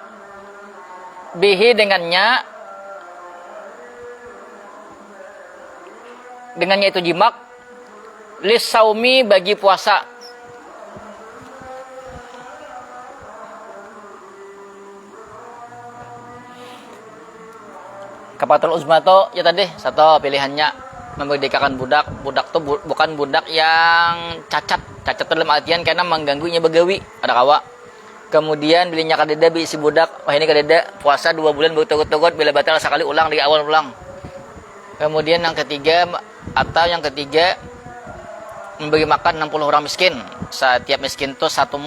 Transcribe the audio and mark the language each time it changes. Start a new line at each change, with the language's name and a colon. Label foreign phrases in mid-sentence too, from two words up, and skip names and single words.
Indonesian: Bihi dengannya itu jimak lisaumi bagi puasa
Arabic: الكفارة العظمى
Indonesian: tuh ya tadi satu pilihannya memerdekakan budak. Budak tuh bukan budak yang cacat.
Banjar: Cacat dalam artian karena mengganggunya begawi, ada kawa. Kemudian bilinya kadeda bi si budak, wah ini kadeda puasa 2 bulan berturut-turut, bila batal sekali ulang di awal ulang.
Indonesian: Kemudian yang ketiga memberi makan 60 orang miskin. Setiap miskin tuh 1 mut.